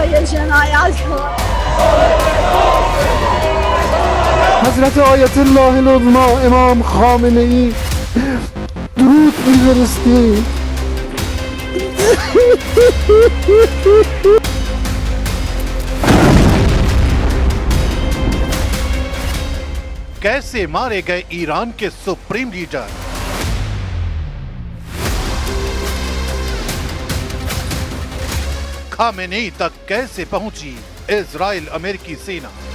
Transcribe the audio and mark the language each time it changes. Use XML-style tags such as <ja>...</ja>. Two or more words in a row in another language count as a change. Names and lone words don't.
<fa>حضرت آیت الله العظما امام خامنه ای درود می‌فرستیم.</fa> <hi>कैसे मारे गए ईरान के सुप्रीम लीडर। खामेनेई तक कैसे पहुंची इजराइल अमेरिकी सेना।</hi>